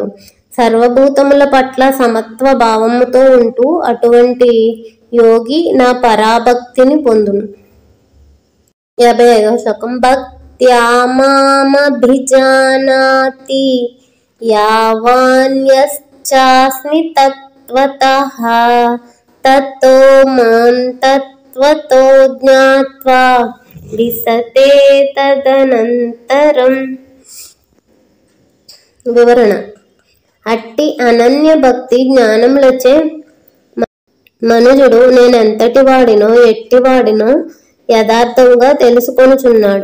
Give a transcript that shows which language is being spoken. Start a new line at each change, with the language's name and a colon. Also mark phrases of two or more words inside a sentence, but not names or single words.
Telugu: సర్వభూతముల పట్ల సమత్వ భావముతో ఉంటూ అటువంటి యోగి నా పరాభక్తిని పొందును. 55వ శ్లోకం.
Sanskrit: భక్త్యా మామభిజానాతి యావాన్యశ్చాస్మి తత్వతః తతో మాం తత్వతో జ్ఞాత్వా విశతే తదనంతరం.
Telugu: వివరణ. అట్టి అనన్య భక్తి జ్ఞానములచే మనుజుడు నేనెంతటి వాడినో ఎట్టివాడినో యథార్థంగా తెలుసుకొనుచున్నాడు.